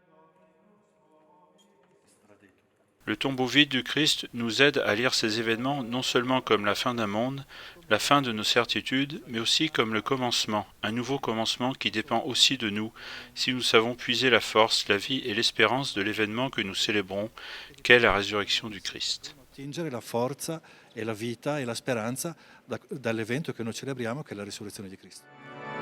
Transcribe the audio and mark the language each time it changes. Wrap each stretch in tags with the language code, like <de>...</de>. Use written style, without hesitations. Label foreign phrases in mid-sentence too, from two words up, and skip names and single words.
<fr>Le tombeau vide du Christ nous aide à lire ces événements non seulement comme la fin d'un monde, la fin de nos certitudes, mais aussi comme le commencement, un nouveau commencement qui dépend aussi de nous, si nous savons puiser la force, la vie et l'espérance de l'événement que nous célébrons, qu'est la résurrection du Christ.</fr> <it>Attingere la forza e la vita e la speranza dall'evento che noi celebriamo, che è la risurrezione di Cristo.</it>